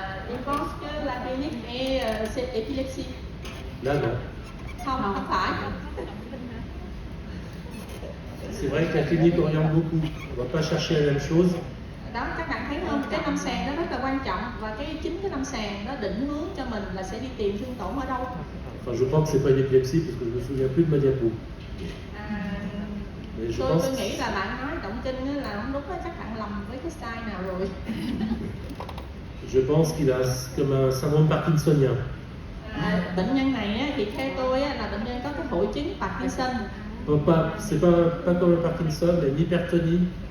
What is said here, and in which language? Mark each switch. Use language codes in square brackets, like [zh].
[fr] Je pense que la clinique est c'est épilepsie. Là, non. [vi] Không phải. [fr] C'est vrai que la clinique oriente beaucoup. On ne va pas chercher la même chose. [vi] Đó, các bạn thấy không? Cái lâm sàng nó rất là quan trọng và chính cái lâm sàng nó định hướng cho mình là sẽ đi tìm thương tổn ở đâu. [fr] Enfin, je pense que c'est pas une épilepsie parce que je me souviens plus de ma diapo. Mais je pense. [vi] Tôi nghĩ là bạn nói động kinh là không đúng á, chắc bạn lầm với cái style nào rồi. [fr] Je pense qu'il a comme un syndrome parkinsonien. [vi] Bệnh nhân này á, thì theo tôi á, là bệnh nhân có cái hội chứng Parkinson. [fr] C'est pas comme le Parkinson, mais une hypertonie.